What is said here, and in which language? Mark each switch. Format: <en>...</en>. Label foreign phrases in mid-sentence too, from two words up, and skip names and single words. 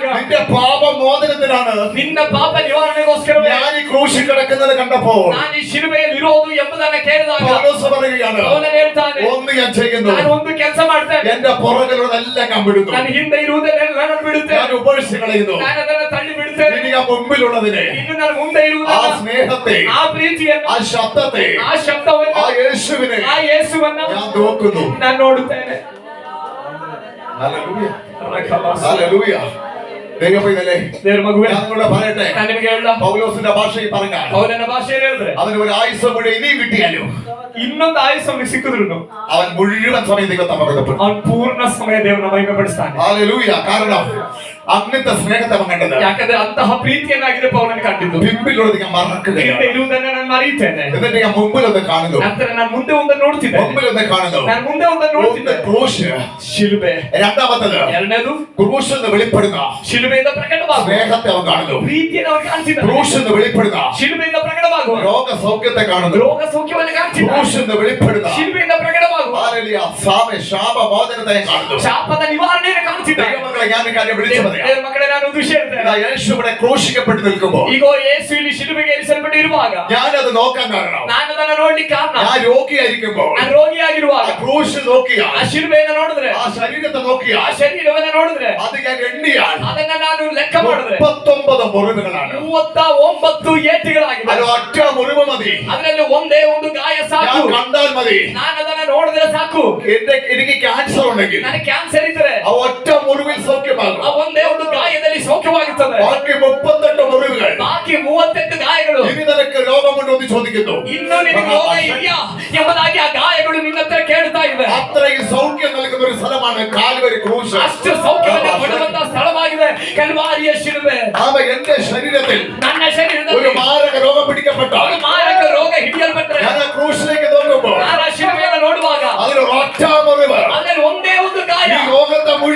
<ml>നിന്റെ പാപമോചനത്തിനാണ്</ml> <kn>ನಿನ್ನ ಪಾಪ ನಿವಾರಣೆಗೋಸ್ಕರ</kn> <ml>ഞാൻ ഈ ക്രൂശിൽ കിടക്കുന്നത് കണ്ടപ്പോൾ</ml> <kn>ನಾನು ಈ ಶಿಲುಬೆಯಲ್ಲಿ ಇರೋದು ಎಂಬುದನ್ನ ಕೇಳಿದಾಗ</kn> <ml>പൗലോസ് പറയുകയാണ്,</ml> <kn>ಪೌಲನು ಹೇಳ್ತಾನೆ,</kn> <ml>ഒന്ന് ഞാൻ ചെയ്യുന്നു,</ml> <kn>ನಾನು ಒಂದು ಕೆಲಸ ಮಾಡ್ತೇನೆ,</kn> <ml>എന്റെ പുറകിലുള്ളതെല്ലാം ഞാൻ വിടുന്നു,</ml> <kn>ನಾನು ಹಿಂದೆ ಇರುವುದನ್ನೆಲ್ಲ ನಾನು ಬಿಡುತ್ತೇನೆ,</kn> <ml>ഞാൻ ഉപേക്ഷിച്ച് കളയുന്നു,</ml> <kn>ನಾನು ಅದನ್ನ ತಳ್ಳಿ ಬಿಡುತ್ತೇನೆ,</kn> <ml>ഇനി ഞാൻ മുമ്പിലുള്ളതിനെ,</ml> <kn>ಇನ್ನು ನಾನು ಮುಂದೆ</kn> <ml>ആ</ml> <kn>ಇರುವುದನ್ನ,</kn> <ml>സ്നേഹത്തെ,</ml> <kn>ಆ ಪ್ರೀತಿಯನ್ನು,</kn> <ml>ആ ശബ്ദത്തെ,</ml> <kn>ಆ ಶಬ್ದವನ್ನು,</kn> <ml>ആ യേശുവിനെ</ml> <kn>ಆ ಯೇಸುವನ್ನ</kn> <ml>ഞാൻ നോക്കുന്നു.</ml> <kn>ನಾನು ನೋಡುತ್ತೇನೆ.</kn> <ml>ഹല്ലേലൂയ, ഹല്ലേലൂയ. ദൈവമേ,</ml> <kn>ದೇವರ ಮಗುವೇ,</kn> <ml>ഞാൻ നിങ്ങളോട് പറയട്ടെ,</ml> <kn>ನಾನು ನಿಮಗೆ ಹೇಳ,</kn> <ml>പൗലോസിന്റെ ഭാഷയിൽ പറഞ്ഞാൽ</ml> <kn>ಪೌಲನ ಭಾಷೆಯಲ್ಲಿ ಹೇಳಿದ್ರೆ</kn> <ml>അവന് ഒരു ആയുസ് മുഴുവൻ ഇനി കിട്ടിയാലും</ml> <kn>ಇನ್ನೊಂದು ಆಯುಸ್ಸು ಅವನಿಗೆ ಸಿಕ್ಕಿದ್ರು</kn> <ml>അവൻ മുഴുവൻ സമയം ദൈവത്തെ മഹത്വപ്പെടുത്തും.</ml> <kn>ಅವನು ಪೂರ್ಣ ಸಮಯ ದೇವರನ್ನ ಮಹಿಮೆಪಡಿಸ್ತಾನೆ.</kn> <ml>ഹല്ലേലൂയ. കാരണം അങ്ങനത്തെ സ്നേഹത്തെ അവൻ കണ്ടത്,</ml> <kn>ಯಾಕಂದ್ರೆ ಅಂತಹ ಪ್ರೀತಿಯನ್ನಾಗಿದೆ ಪೌಲನ ಕಂಡಿದ್ದು.</kn> <ml>പിമ്പിലുള്ളത് ഞാൻ മറക്കുകയാണ്,</ml> <kn>ಹಿಂದೆ ಇರುವುದನ್ನ ನಾನು ಮರೆಯುತ್ತೇನೆ,</kn> <ml>എന്നിട്ട് ഞാൻ മുമ്പിലൊന്ന് കാണുന്നു,</ml> <kn>ನಂತರ ನಾನು ಮುಂದೆ ಒಂದನ್ನು ನೋಡ್ತಿದ್ದೆ,</kn> <ml>മുമ്പിലൊന്ന് കാണുന്നു.</ml> <kn>ನಾನು ಮುಂದೆ ಒಂದನ್ನು</kn> <ml>ഒന്ന്</ml> <kn>ನೋಡ್ತಿದ್ದೆ,</kn> <ml>ക്രൂശ്,</ml> <kn>ಶಿಲುಬೆ.</kn> <ml>രണ്ടാമത്തത്</ml> <kn>ಎರಡನೇದು</kn> <ml>ക്രൂശ് എന്ന് വെളിപ്പെടുന്ന</ml> <kn>ಶಿಲುಬೆಯಿಂದ ಪ್ರಕಟವಾಗುವ</kn> <ml>സ്നേഹത്തെ അവൻ കാണുന്നു,</ml> <kn>ಪ್ರೀತಿಯನ್ನು ಅವರು ಕಾಣ್ತಿದ್ದಾರೆ.</kn> <ml>ക്രൂശ് എന്ന് വെളിപ്പെടുന്ന</ml> <kn>ಶಿಲುಬೆಯಿಂದ ಪ್ರಕಟವಾಗುವ</kn> <ml>രോഗസൗഖ്യത്തെ കാണുന്നു,</ml> <kn>ರೋಗ ಸೌಖ್ಯವನ್ನು ಕಾಣ್ತಿದ್ದಾರೆ.</kn> <ml>ക്രൂശ് എന്ന് വെളിപ്പെടുന്ന</ml> <kn>ಶಿಲುಬೆಯಿಂದ ಪ್ರಕಟವಾಗುವ</kn> <ml>ശാപമോചനത്തെ കാണുന്നു.</ml> <kn>ಶಾಪದ ನಿವಾರಣೆಯನ್ನು ಕಾಣ್ತಿದ್ದಾರೆ.</kn> <ml>ദൈവമക്കളെ, ഞാൻ ഒരു കാര്യം വിളിച്ചു പറയാം.</ml> <kn>ದೇವರ ಮಕ್ಕಳೇ, ನಾನು ಒಂದು ವಿಷಯ ಹೇಳ್ತೇನೆ.</kn> <ml>ഇതാ യേശു ഇവിടെ ക്രൂശിക്കപ്പെട്ട് നിൽക്കുമ്പോൾ</ml> <kn>ಈಗ ಯೇಸು ಇಲ್ಲಿ ಶಿಲುಬೆಗೆ ಇರಿಸಲ್ಪಟ್ಟಿರುವಾಗ</kn> <ml>ഞാനത് നോക്കാൻ കാരണം,</ml> <kn>ನಾನು ಅದನ್ನ ನೋಡ್ಲಿಕ್ಕೆ ಕಾರಣ,</kn> <ml>ഞാൻ രോഗിയായിരിക്കുമ്പോൾ</ml> <kn>ನಾನು ರೋಗಿಯಾಗಿರುವಾಗ</kn> <ml>ആ ക്രൂശ് നോക്കിയാൽ,</ml> <kn>ಆ ಶಿಲುಬೆಯನ್ನು ನೋಡಿದ್ರೆ,</kn> <ml>ആ ശരീരത്തെ</ml> <kn>ಆ</kn> <ml>നോക്കിയാൽ,</ml> <kn>ಶರೀರವನ್ನ ನೋಡಿದ್ರೆ,</kn> <ml>അത് ഞാൻ എണ്ണിയാൽ</ml> <kn>ಅದನ್ನ ನಾನು ಲೆಕ್ಕ ಮಾಡಿದ್ರೆ</kn> <ml>39 മുറിവുകളാണ്.</ml> <kn>39 ಏಟುಗಳಾಗಿದೆ.</kn> <ml>അത് ഒറ്റ മുറിവ് മതി,</ml> <kn>ಅದರಲ್ಲಿ ಒಂದೇ ಒಂದು ಗಾಯ ಸಾಕು.</kn> <ml>ഞാൻ കണ്ടാൽ മതി.</ml> <kn>ನಾನು ಅದನ್ನ ನೋಡಿದ್ರೆ ಸಾಕು.</kn> <ml>എനിക്ക് ക്യാൻസർ ഉണ്ടെങ്കിൽ</ml> <kn>ನನಗೆ ಕ್ಯಾನ್ಸರ್ ಇದ್ರೆ</kn> <ml>ആ ഒറ്റ മുറിവിൽ സൗഖ്യമാകും.</ml> <kn>ಆ ಒಂದೇ ಒಂದು ಗಾಯದಲ್ಲಿ ಸೌಖ್ಯವಾಗುತ್ತದೆ.</kn> <ml>ബാക്കി 38 മുറിവുകൾ,</ml> <kn>ಬಾಕಿ 38 ಗಾಯಗಳು,</kn> <ml>ഇനി നിനക്ക് രോഗമുണ്ടോ എന്ന് ചോദിക്കുന്നു.</ml> <kn>ಇನ್ನು ನಿನಗೆ ರೋಗ ಇದೆಯಾ ಎಂಬುದಾಗಿ ಆ ಗಾಯಗಳು ನಿನ್ನ ಹತ್ರ ಕೇಳ್ತಾ ಇವೆ.</kn> <ml>അത്രയും സൗഖ്യം നൽകുന്ന ഒരു സ്ഥലമാണ് കാൽവരി ക്രൂശ്.</ml> <kn>ಅಷ್ಟು ಸೌಖ್ಯವನ್ನು ಕೊಡುವಂತಹ ಸ್ಥಳವಾಗಿದೆ ಕಲ್ವಾರಿಯ ಶಿಲುಬೆ.</kn> <ml>അവ എന്റെ ശരീരത്തിൽ</ml> <kn>ನನ್ನ</kn> <ml>ഒരു</ml> <kn>ಶರೀರದಲ್ಲಿ</kn> <ml>മാരക രോഗം പിടിക്കപ്പെട്ടാൽ,</ml> <kn>ಒಂದು ಮಾರಕ ರೋಗ ಹಿಡಿಯಲ್ಪಟ್ಟರೆ,</kn> <ml>ഞാൻ ആ ക്രൂശിലേക്ക് നോക്കുമ്പോൾ</ml> <kn>ನಾನು ಆ ಶಿಲುಬೆಯನ್ನು ನೋಡುವಾಗ</kn> <ml>അതിലൊരു ഒറ്റ മുറിവ്</ml> <kn>ಅದರಲ್ಲಿ ಒಂದೇ ಒಂದು ಗಾಯ</kn> <ml>ഈ ലോകത്തെ</ml>